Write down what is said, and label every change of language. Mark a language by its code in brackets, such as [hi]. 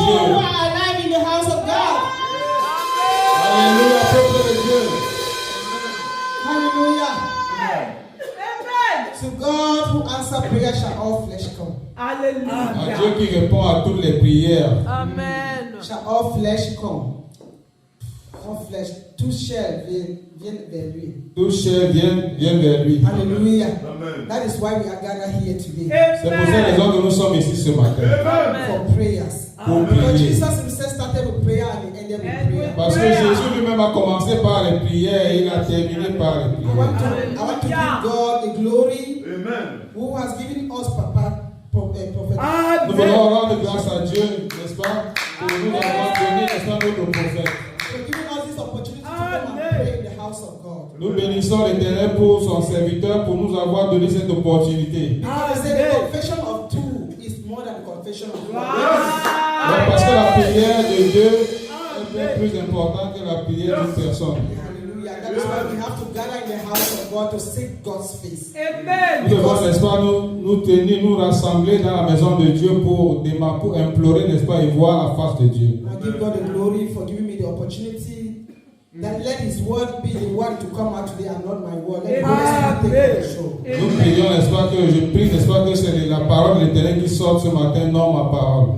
[en] Who are alive in the house of God. [fr] Alléluia, peuple de Dieu. [en] Hallelujah. To God who answers prayer shall all flesh come. [fr] À Dieu qui répond à toutes les prières. [en] Shall all flesh come. All flesh, [fr] tout chair viennent vers lui. Toute chair vient vers lui. [en] Hallelujah. That is why we are gathered here today. [fr] C'est pour cette raison que nous sommes ici ce matin. [en] For prayers. [fr] Pour [en] Because [fr] prier. [en] Jesus himself started with prayer and he ended with prayer. [fr] Parce que Jésus lui-même a commencé par les prières et il a terminé par les [en] I want [fr] prières. [en] to give God the glory who has given us prophet. [fr] Nous voulons rendre grâce à Dieu, n'est-ce pas, pour nous avoir donné, n'est-ce pas, notre prophète. [en] For giving us this opportunity to come and pray in the house of God. [fr] Nous bénissons l'Éternel pour son serviteur, pour nous avoir donné cette opportunité. [en] Because they say the confession of two is more than the confession of one. [fr] Donc, parce que la prière de Dieu est bien plus importante que la prière d'une personne. [en] Hallelujah. That is why we have to gather in the house of God to seek God's face. [fr] Nous devons, n'est-ce pas, nous tenir, nous rassembler dans la maison de Dieu pour implorer, n'est-ce pas, et voir la face de Dieu. [en] I give God the glory for giving me the opportunity that let His word be the word to come out today and not my word. Let the Holy Spirit take control. [fr] Nous prions, n'est-ce pas, que je prie, n'est-ce pas, que c'est la parole de l'Éternel qui sort ce matin, non ma parole.